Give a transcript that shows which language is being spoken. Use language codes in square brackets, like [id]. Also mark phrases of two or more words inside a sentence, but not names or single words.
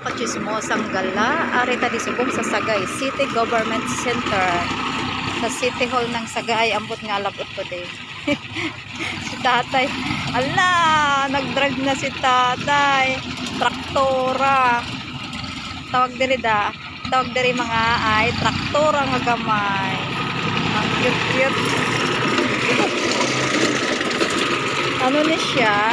[hil] Chismosang Gala, arita di subong sa Sagay City Government Center. Sa City Hall ng Sagay, ambot nga labot ko din. Si tatay, ala, nagdrag na si tatay. Traktora. Tawag diri mga ay, traktora nga gamay. Ang cute-cute. Ano ni siya?